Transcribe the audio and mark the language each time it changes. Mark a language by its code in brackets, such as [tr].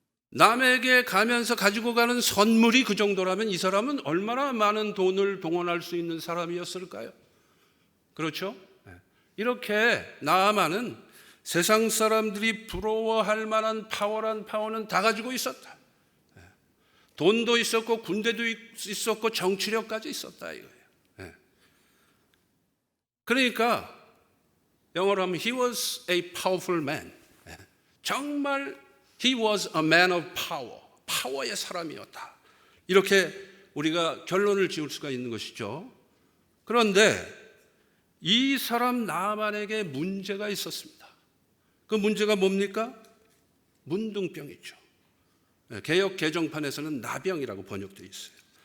[ko] 남에게 가면서 가지고 가는 선물이 그 정도라면 이 사람은 얼마나 많은 돈을 동원할 수 있는 사람이었을까요? 그렇죠? 이렇게 나아만은 세상 사람들이 부러워할 만한 파워란 파워는 다 가지고 있었다. 돈도 있었고 군대도 있었고 정치력까지 있었다 이거예요. 그러니까 영어로 하면 [en] he was a powerful man. 정말 he was a man of power. [ko] 파워의 사람이었다. 이렇게 우리가 결론을 지을 수가 있는 것이죠. 그런데 이 사람 나아만에게 문제가 있었습니다. 그 문제가 뭡니까? 문둥병이죠. 개역 개정판에서는 나병이라고 번역되어 있어요.